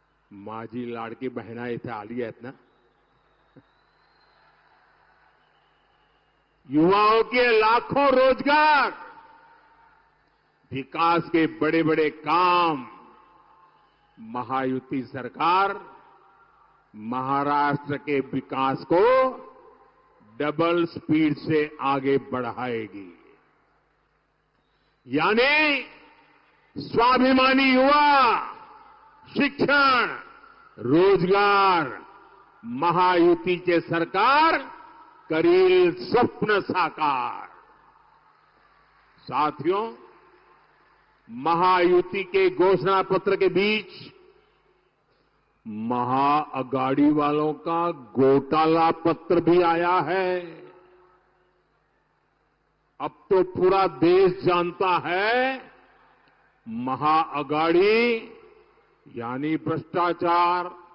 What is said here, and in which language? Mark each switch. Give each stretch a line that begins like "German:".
Marathi: माझी लाड़की बहना इथे आली आहेत ना,
Hindi: युवाओं के लाखों रोजगार, विकास के बड़े बड़े काम महायुति सरकार महाराष्ट्र के विकास को डबल स्पीड से आगे बढ़ाएगी। यानी
Marathi: स्वाभिमानी युवा, शिक्षण, रोजगार, महायुतीचे सरकार करील स्वप्न साकार.
Hindi: साथियों, महायुति के घोषणा पत्र के बीच महाअगाड़ी वालों का घोटाला पत्र भी आया है. अब तो पूरा देश जानता है महाअगाड़ी यानी भ्रष्टाचार,